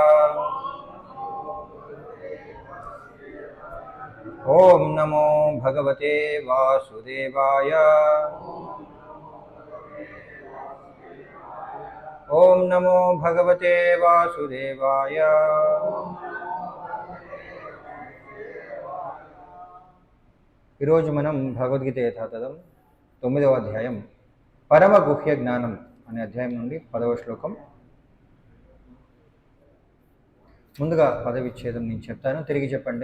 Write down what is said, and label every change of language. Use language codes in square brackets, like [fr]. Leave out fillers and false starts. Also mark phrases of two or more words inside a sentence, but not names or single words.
[sa] ओम नमो भगवते वासुदेवाय। ओम नमो भगवते वासुदेवाय। [te] ఈరోజు మనం భగవద్గీత యథాతథం 9వ అధ్యాయం పరమ గుహ్య జ్ఞానం అనే అధ్యాయం నుండి 10వ శ్లోకం. ముందుగా పదవిచ్ఛేదం నేను చెప్తాను, తిరిగి చెప్పండి.